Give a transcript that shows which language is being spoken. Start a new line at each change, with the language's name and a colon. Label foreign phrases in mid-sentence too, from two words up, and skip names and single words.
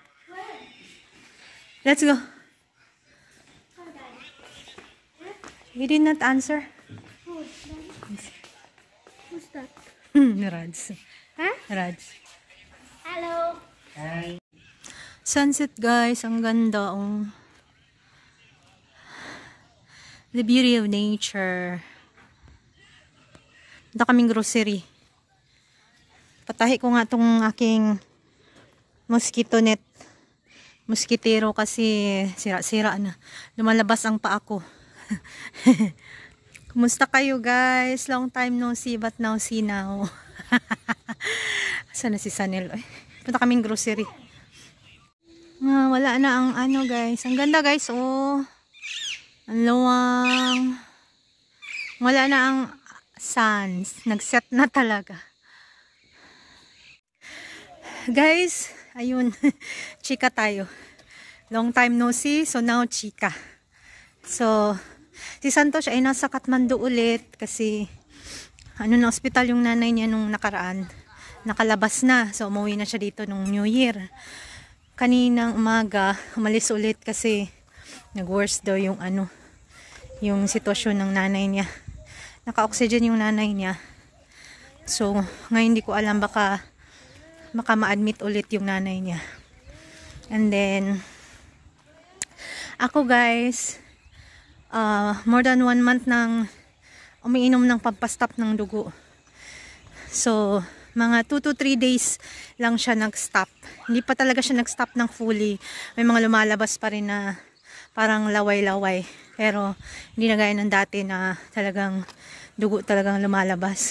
English: Let's go. You did not answer. Who's that? Raj. Huh? Raj. Hello.
Filipino: Sunset guys, ang ganda. Oh.
English: The beauty of nature.
Filipino: Punta kaming grocery. Patahi ko nga tong aking
English: mosquito net.
Filipino: Mosquitero kasi sira-sira na. Lumalabas ang paa ko. Kumusta kayo guys?
English: Long time no see but now see now.
Filipino: Sana si Sanel. Ay, punta kaming grocery. Wala na ang ano guys. Ang ganda guys. Oh. Ang luwang. Wala na ang sun. Nag-set na talaga. Guys, ayun. Chika tayo.
English: Long time no see. So now chika.
Filipino: So, si Santos ay nasa Kathmandu ulit kasi na hospital yung nanay niya nung nakaraan. Nakalabas na. So, umuwi na siya dito nung New Year. Kaninang umaga, umalis ulit kasi nag-worse daw yung yung sitwasyon ng nanay niya. Naka-oxygen yung nanay niya. So, ngayon hindi ko alam baka ma-admit ulit yung nanay niya.
English: And then,
Filipino: ako guys,
English: more than 1 month
Filipino: nang umiinom ng pampastop ng dugo. So, mga
English: 2 to 3 days
Filipino: lang siya nag-stop. Hindi pa talaga siya nag-stop ng fully. May mga lumalabas pa rin na parang laway-laway. Pero, hindi na gaya ng dati na talagang dugo talagang lumalabas.